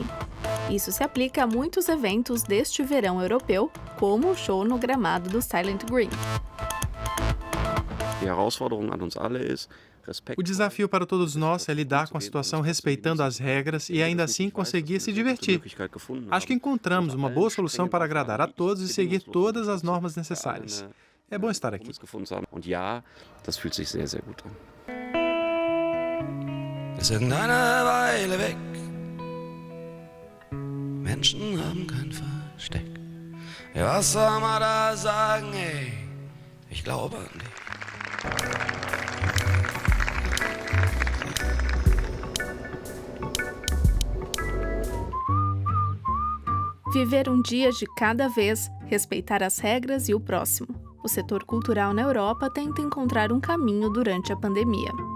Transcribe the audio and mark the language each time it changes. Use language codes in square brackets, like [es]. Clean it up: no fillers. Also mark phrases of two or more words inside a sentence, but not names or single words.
[pt] Isso se aplica a muitos eventos deste verão europeu, como o show no gramado do Silent Green. O desafio para todos nós é lidar com a situação respeitando as regras e ainda assim conseguir se divertir. Acho que encontramos uma boa solução para agradar a todos e seguir todas as normas necessárias. É bom estar aqui. [de] Und ja, das fühlt sich sehr, sehr gut an. Ist irgendeine Weile weg. Menschen haben kein Versteck. Ja, was soll man da sagen, ey? Ich glaube an dich. [pt] Viver um dia de cada vez, respeitar as regras e o próximo. O setor cultural na Europa tenta encontrar um caminho durante a pandemia.